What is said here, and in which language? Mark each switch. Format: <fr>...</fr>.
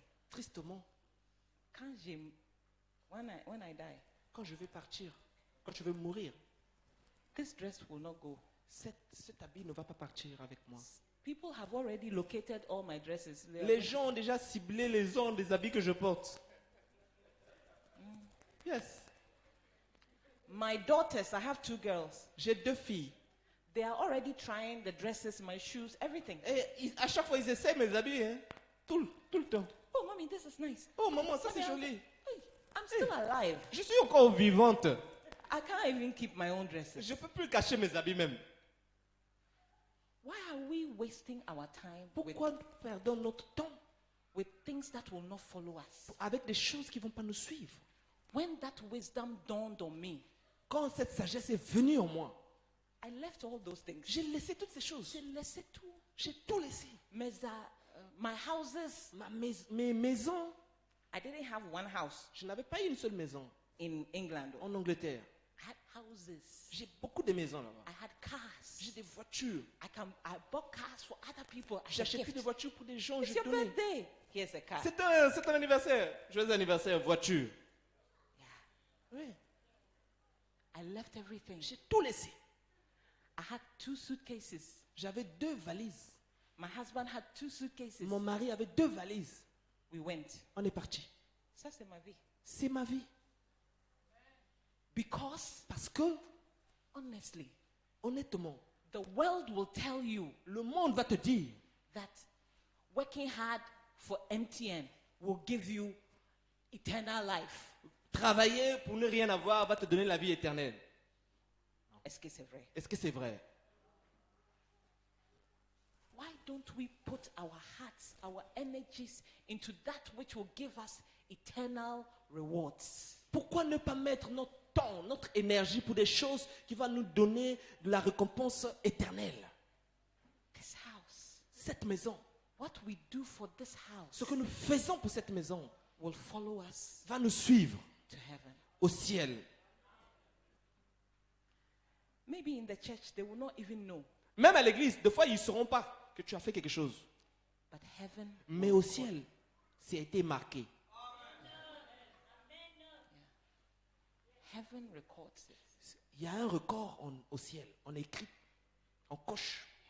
<fr>Tristement, quand</fr> <en>when I die,</en> <fr>quand je vais partir, quand je vais mourir,</fr> <en>this dress will not go.</en> <fr>cet habit ne va pas partir avec moi.</fr> <en>People have already located all my dresses.</en> <fr>Les gens ont déjà ciblé les ondes des habits que je porte.</fr> <en>Yes. My daughters, I have 2 girls.</en> <fr>J'ai 2 filles.</fr> <en>They are already trying the dresses, my shoes, everything.</en> <fr>Et à chaque fois, ils essaient mes habits. Hein. Tout le temps.</fr> <en>Oh, mommy, this is nice.</en> <fr>Oh, maman, ça c'est</fr> <en>Mommy,</en> <fr>joli.</fr> <en>hey, I'm still alive.</en> <fr>Je suis encore vivante.</fr> <en>I can't even keep my own dresses.</en> <fr>Je ne peux plus cacher mes habits même.</fr> <en>Why are we wasting our time</en> <fr>Pourquoi nous perdons notre temps</fr> <en>with things that will not follow us?</en> <fr>avec des choses qui ne vont pas nous suivre?</fr> <en>When that wisdom dawned on me,</en> <fr>Quand cette sagesse est venue en moi,</fr> <en>I left all those things.</en> <fr>j'ai laissé toutes ces choses. J'ai laissé tout. J'ai tout laissé.</fr> <en>My houses.</en> <fr>Mes maisons,</fr> <en>I didn't have one house</en> <fr>je n'avais pas une seule maison</fr> <en>in England.</en> <fr>en Angleterre.</fr> <en>I had houses.</en> <fr>J'ai beaucoup de maisons là-bas.</fr> <en>I had cars.</en> <fr>J'ai des voitures.</fr> <en>I bought cars for other people. as a</en> <fr>J'ai acheté</fr> <en>gift.</en> <fr>des voitures pour des gens.</fr> <en>It's</en> <fr>Je</fr> <en>your</en> <fr>donnais.</fr> <en>birthday. Here's a car.</en> <fr>C'est un anniversaire. Joyeux anniversaire, voiture. Oui.</fr> <en>I left everything.</en> <fr>J'ai tout laissé.</fr> <en>I had 2 suitcases.</en> <fr>J'avais 2 valises.</fr> <en>My husband had 2 suitcases.</en> <fr>Mon mari avait 2 valises.</fr> <en>We went.</en> <fr>On est parti. Ça, c'est ma vie. C'est ma vie.</fr> <en>Because,</en> <fr>Parce que,</fr> <en>honestly,</en> <fr>honnêtement,</fr> <en>the world will tell you</en> <fr>le monde va te dire</fr> <en>that working hard for MTN will give you eternal life.</en> <fr>travailler pour ne rien avoir va te donner la vie éternelle. Est-ce que c'est vrai? Est-ce que c'est vrai?</fr> <en>Why don't we put our hearts, our energies into that which will give us eternal rewards?</en> <fr>Pourquoi ne pas mettre notre temps, notre énergie pour des choses qui vont nous donner de la récompense éternelle?</fr> <en>This house,</en> <fr>Cette maison,</fr> <en>what we do for this house</en> <fr>ce que nous faisons pour cette maison</fr> <en>will follow us</en> <fr>va nous suivre</fr> <en>to heaven.</en> <fr>au ciel.</fr> <en>Maybe in the church they will not even know,</en> <fr>Même à l'église, des fois, ils ne sauront pas que tu as fait quelque chose.</fr> <en>but heaven,</en> <fr>Mais au ciel, ça a été marqué.</fr> <en>heaven records it.</en> <fr>Il y a un record au ciel. On écrit, on coche.</fr>